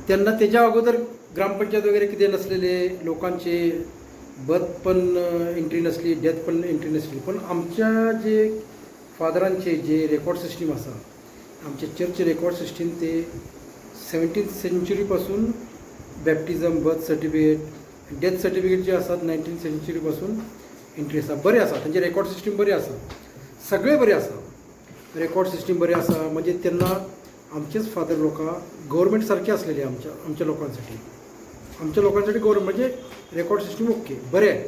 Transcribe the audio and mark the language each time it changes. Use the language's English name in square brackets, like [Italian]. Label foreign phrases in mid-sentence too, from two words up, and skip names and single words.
[Marathi] त्यांना त्याच्या अगोदर ग्रामपंचायत वगैरे किती नसलेले लोकांचे बर्थ पण एंट्री नसली, डेथ पण एंट्री नसली. [Konkani] पण आमच्या जे फादरांचे जे [English] record system [Konkani] असा, आमच्या [English] church record system [Konkani] ते 17th सेंचुरीपासून [English] baptism, birth certificate, death certificate [Konkani] जे असतात 19th सेंचुरीपासून एंट्री आसा बरे आसा. त्यांचे [English] record system [Konkani] बरे आसा, सगळे बरे आसा. [English] record system [Konkani] बरे आसा म्हणजे त्यांना आमचेच फादर लोकां गव्हर्मेंट सारखे असलेले आमच्या लोकांसाठी गव्हर्मेंट म्हणजे [English] record system okay [Konkani] बरे आहे.